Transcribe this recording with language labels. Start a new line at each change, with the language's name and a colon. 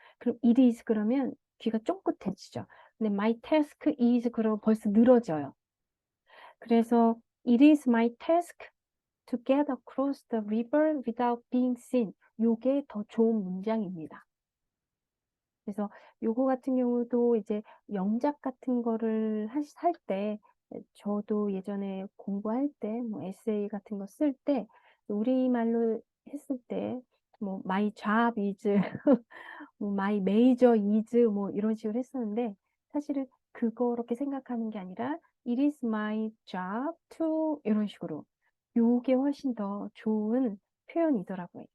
Korean: 그럼 it is 그러면 귀가 쫑긋해지죠. 근데
English: my task is
Korean: 그러면 벌써 늘어져요.
English: 그래서 it is my task to get across the river without being seen.
Korean: 요게 더 좋은 문장입니다. 그래서 요거 같은 경우도 이제 영작 같은 거를 할 때 저도 예전에 공부할 때 뭐 에세이 같은 거 쓸 때 우리말로 했을 때 뭐 my job is 뭐 my major is 뭐 이런 식으로 했었는데 사실은 그렇게 생각하는 게 아니라
English: it is my job to
Korean: 이런 식으로 요게 훨씬 더 좋은 표현이더라고요.